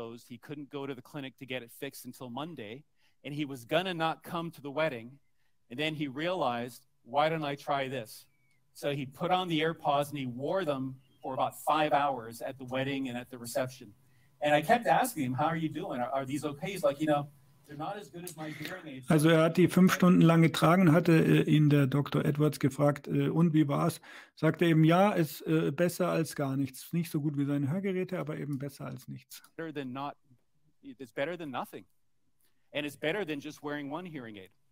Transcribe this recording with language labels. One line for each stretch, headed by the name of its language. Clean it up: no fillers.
English: He couldn't go to the clinic to get it fixed until Monday, and he was gonna not come to the wedding, and then he realized, why don't I try this? So he put on the AirPods and he wore them for about 5 hours at the wedding and at the reception. And I kept asking him, how are you doing? Are these okay? He's like, you know, they're not as good as my hearing aids.
German: Also er hat die 5 Stunden lang getragen, hatte ihn der Dr. Edwards gefragt, und wie war's? Sagte eben, ja, ist besser als gar nichts. Nicht so gut wie seine Hörgeräte, aber eben besser als nichts.
English: It's better than nothing. And it's better than just wearing one hearing aid.